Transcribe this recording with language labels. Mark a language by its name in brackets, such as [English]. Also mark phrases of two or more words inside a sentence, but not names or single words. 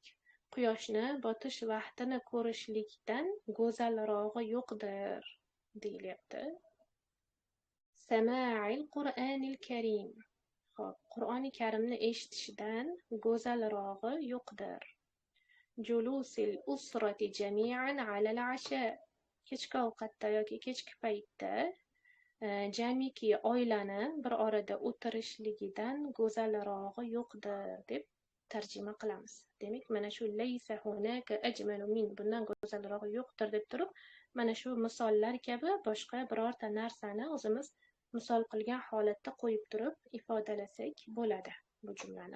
[Uzbek] Quyoshni botish vaqtini ko'rishlikdan go'zalrog'i yo'qdir deyilyapti. [Arabic] سماع القرآن الكريم. [Uzbek] Xo'p, Qur'oni Karimni eshitishdan go'zalrog'i yo'qdir. [Arabic] جلوس الأسرة جميعا على العشاء. [Uzbek] Kechki ovqatda yoki kechki paytda jamiki oilani bir orada o'tirishligidan go'zalrog'i yo'qdir deb tarjima qilamiz. Demak, mana shu [Arabic] ليس هناك أجمل من [Uzbek] bundan go'zalrog'i yo'qdir deb turib, mana shu misollar kabi boshqa birorta narsani o'zimiz misol qilgan holatda qo'yib turib ifodalasak bo'ladi bu jumlani.